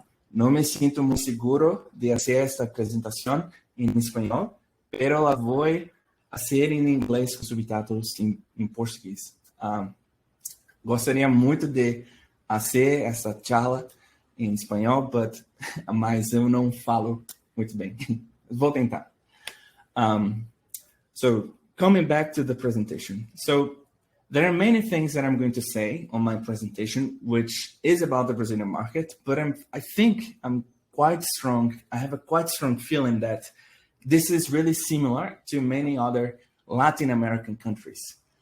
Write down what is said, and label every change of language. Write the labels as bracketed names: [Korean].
[Spanish] No me siento muy seguro de hacer esta presentación en español, pero la voy a hacer en inglés con subtítulos en portugués. [Portuguese] Gostaria muito de fazer essa charla em espanhol, mas eu não falo muito bem. Vou tentar. [English] So coming back to the presentation. So there are many things that I'm going to say on my presentation, which is about the Brazilian market, but I think I'm quite strong. I have a quite strong feeling that this is really similar to many other Latin American countries.